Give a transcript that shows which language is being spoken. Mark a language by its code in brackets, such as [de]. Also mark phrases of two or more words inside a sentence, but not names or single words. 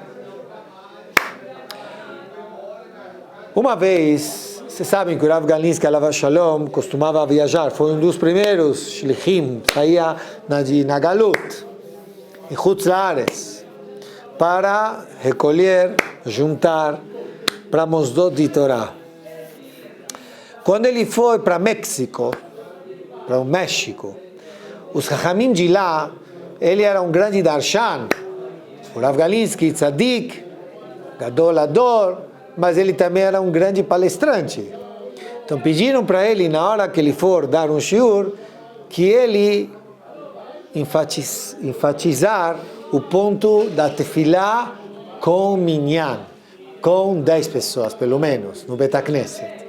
[pt] Uma vez, vocês sabem que o Rav Galinsky, [he] עליו השלום, [pt] costumava viajar, foi um dos primeiros shlichim, saía na Galut, em [he] חוץ לארץ, [pt] para recolher, juntar para Mosdot de Torá. Quando ele foi para México, para o México, os Chachamim de lá, ele era um grande darshan, o Rav Galinsky, tzadik, [he] גדול הדור, [pt] mas ele também era um grande palestrante. Então pediram para ele, na hora que ele for dar um shiur, que ele enfatizar o ponto da tefilá com minyan, com 10 pessoas, pelo menos, no [he] בית הכנסת.